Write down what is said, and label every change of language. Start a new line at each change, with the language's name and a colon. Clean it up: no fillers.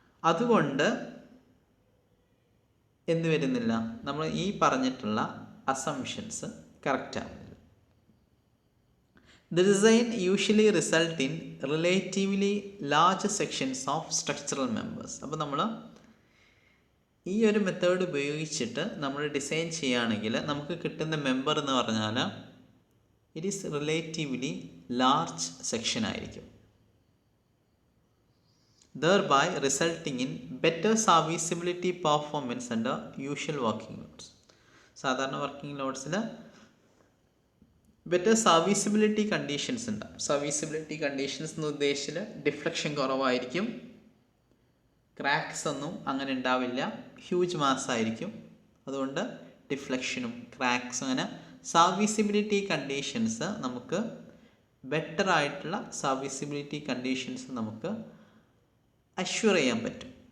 Malayalam: അതുകൊണ്ട് എന്ത് വരുന്നില്ല, നമ്മൾ ഈ പറഞ്ഞിട്ടുള്ള അസംഷൻസ് കറക്റ്റ് ആവുന്നില്ല.
English: The design usually result in relatively large sections of structural members.
Malayalam: അപ്പോൾ നമ്മൾ ഈ ഒരു മെത്തേഡ് ഉപയോഗിച്ചിട്ട് നമ്മൾ ഡിസൈൻ ചെയ്യുകയാണെങ്കിൽ നമുക്ക് കിട്ടുന്ന മെമ്പർ എന്ന് പറഞ്ഞാൽ
English: it is relatively large section
Malayalam: ആയിരിക്കും.
English: thereby resulting in better serviceability performance under usual working loads.
Malayalam: സാധാരണ വർക്കിംഗ് ലോഡ്സിൽ ബെറ്റർ സർവീസിബിലിറ്റി കണ്ടീഷൻസ് ഉണ്ടാകും. സർവീസിബിലിറ്റി കണ്ടീഷൻസ് എന്ന് ഉദ്ദേശിച്ചാൽ ഡിഫ്ലക്ഷൻ കുറവായിരിക്കും, ക്രാക്സ് ഒന്നും അങ്ങനെ ഉണ്ടാവില്ല, ഹ്യൂജ് മാസ് ആയിരിക്കും. അതുകൊണ്ട് ഡിഫ്ലക്ഷനും ക്രാക്സും അങ്ങനെ സർവീസിബിലിറ്റി കണ്ടീഷൻസ് നമുക്ക് ബെറ്റർ ആയിട്ടുള്ള സർവീസിബിലിറ്റി കണ്ടീഷൻസ് നമുക്ക് അഷ്വർ ചെയ്യാൻ പറ്റും.